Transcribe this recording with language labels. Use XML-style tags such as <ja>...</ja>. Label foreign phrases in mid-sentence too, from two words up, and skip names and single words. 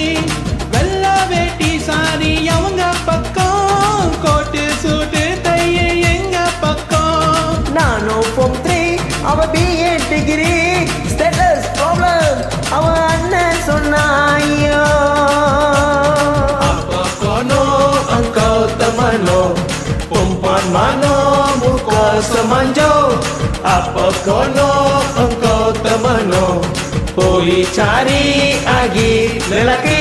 <ta>வெள்ள வேட்டி சாரி அவங்க பக்கம், கோட்டு சூட்டு தைய எங்க பக்கம். நானும் ஃபார்ம் 3 அவ BA டிகிரி,</ta> <en>status problem</en> <ta>அவ அண்ணன் சொன்னாயோ.</ta> <ms>Apa kono engkau temano, perempuan mana muka semanjo. Apa kono engkau temano, போய் cari lagi lelaki.</ms>